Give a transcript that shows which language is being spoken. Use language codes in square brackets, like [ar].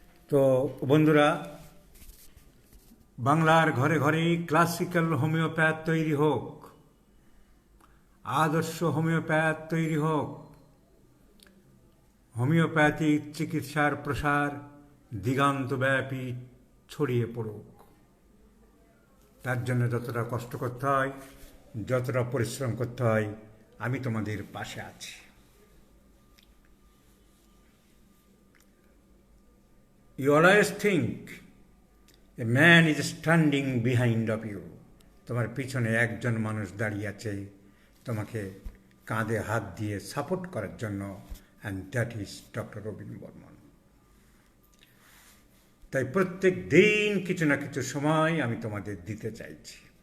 [bn] তো বন্ধুরা, বাংলার ঘরে ঘরেই ক্লাসিক্যাল হোমিওপ্যাথ তৈরি হোক, আদর্শ হোমিওপ্যাথ তৈরি হোক, হোমিওপ্যাথিক চিকিৎসার প্রসার দিগন্তব্যাপী ছড়িয়ে পড়ুক। তার জন্য যতটা কষ্ট করতে হয়, যতটা পরিশ্রম করতে হয়, আমি তোমাদের পাশে আছি। [en] You always think a man is standing behind of you. [bn] তোমার পিছনে একজন মানুষ দাঁড়িয়ে আছে তোমাকে কাঁধে হাত দিয়ে সাপোর্ট করার জন্য, [en] and that is [bn] doctor Robin Barman. তাই প্রত্যেক দিন কিছু না কিছু সময় আমি তোমাদের দিতে চাইছি।